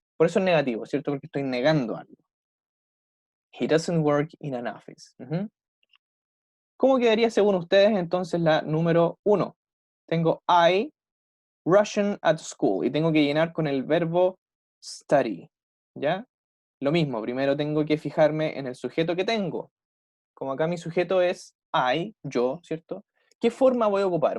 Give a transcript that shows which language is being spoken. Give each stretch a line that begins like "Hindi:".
Spanish: Por eso es negativo, ¿cierto? Porque estoy negando algo.
English: He doesn't work in an office.
Spanish: ¿Cómo quedaría según ustedes entonces la número 1? Tengo
English: I Russian at school
Spanish: y tengo que llenar con el verbo study, ¿ya? Lo mismo, primero tengo que fijarme en el sujeto que tengo. Como acá mi sujeto es I, yo, ¿cierto? ¿Qué forma voy a ocupar?